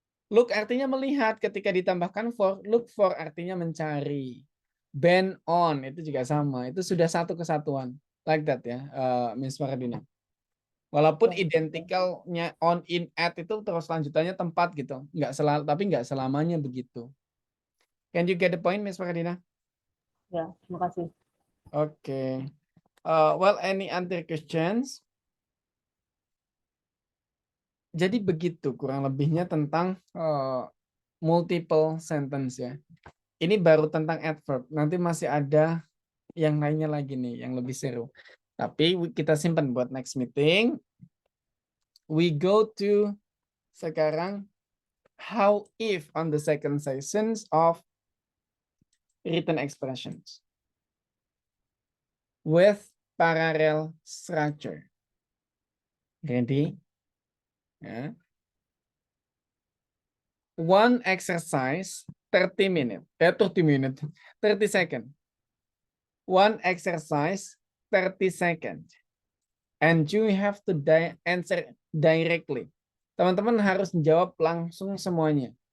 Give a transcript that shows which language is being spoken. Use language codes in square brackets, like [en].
[id] Look artinya melihat, ketika ditambahkan for, look for artinya mencari. Bend on, itu juga sama. Itu sudah satu kesatuan. [en] Like that [id] ya, Miss Maradina. Walaupun identikalnya on, in, at itu terus lanjutannya tempat gitu. Tapi nggak selamanya begitu. [en] Can you get the point, Miss Maradina? [id] Ya, terima kasih. [en] Okay. Well, any other questions? [id] Jadi begitu kurang lebihnya tentang multiple sentence ya. Ini baru tentang adverb. Nanti masih ada yang lainnya lagi nih, yang lebih seru. Tapi kita simpan buat next meeting. [en] We go to sekarang how if on the second sessions of written expressions with parallel structure. Ready? Yeah. One exercise 30 minutes. 30 seconds. One exercise 30 seconds. And you have to answer directly. [id] Teman-teman harus jawab langsung semuanya.